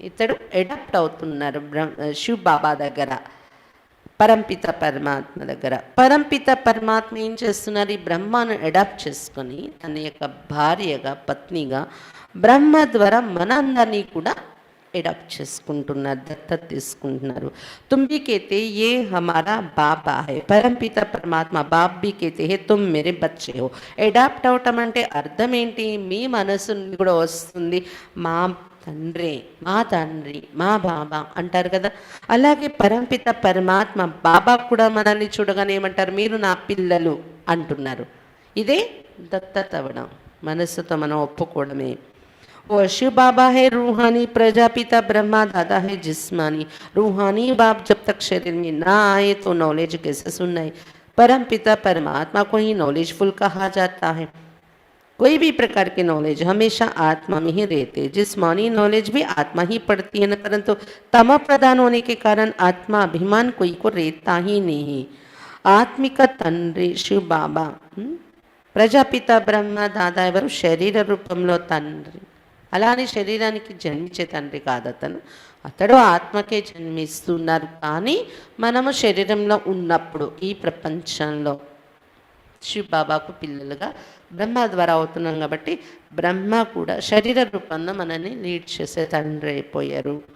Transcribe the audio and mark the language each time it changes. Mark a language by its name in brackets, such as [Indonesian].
[Telugu] ఇతడు అడాప్ట్ అవుతున్నారు శివ్ బాబా దగ్గర, పరంపిత పరమాత్మ దగ్గర. పరంపిత పరమాత్మ ఏం చేస్తున్నారు? ఈ బ్రహ్మను అడాప్ట్ చేసుకొని తన యొక్క భార్యగా పత్నిగా బ్రహ్మ ద్వారా మనందరినీ కూడా एडॉप्ट చేసుకుంటున్నారు, దత్తత తీసుకుంటున్నారు. [Hindi] तुम भी कहते ये हमारा बाबा है, परमपिता परमात्मा बाप भी कहते हैं तुम मेरे बच्चे हो. [Telugu] ఎడాప్ట్ అవటం అంటే అర్థం ఏంటి? మీ మనసు నుండి కూడా వస్తుంది మా తండ్రి, మా తండ్రి, మా బాబా అంటారు కదా. అలాగే పరంపిత పరమాత్మ బాబా కూడా మనల్ని చూడగానే ఏమంటారు? మీరు నా పిల్లలు అంటున్నారు. ఇదే దత్తత అవ్వడం, మనస్సుతో మనం ఒప్పుకోవడమే. [Hindi] वो शिव बाबा है रूहानी, प्रजापिता ब्रह्मा दादा है जिस्मानी. रूहानी बाप जब तक शरीर में ना आए तो नॉलेज कैसे सुनना है? परम पिता परमात्मा को ही नॉलेजफुल कहा जाता है. कोई भी प्रकार के नॉलेज हमेशा आत्मा में ही रहते. जिस्मानी नॉलेज भी आत्मा ही पढ़ती है न, परंतु तम प्रधान होने के कारण आत्मा अभिमान कोई को रहता ही नहीं. [Telugu] आत्मिक तंड्री शिव बाबा, ప్రజాపిత బ్రహ్మ దాదా ఎవరు? శరీర రూపంలో తండ్రి. అలానే శరీరానికి జన్మించే తండ్రి కాదు అతను, అతడు ఆత్మకే జన్మిస్తున్నారు. కానీ మనము శరీరంలో ఉన్నప్పుడు ఈ ప్రపంచంలో శివ బాబాకు పిల్లలుగా బ్రహ్మ ద్వారా అవుతున్నాం కాబట్టి బ్రహ్మ కూడా శరీర రూపంలో మనల్ని లీడ్ చేసే తండ్రి అయిపోయారు.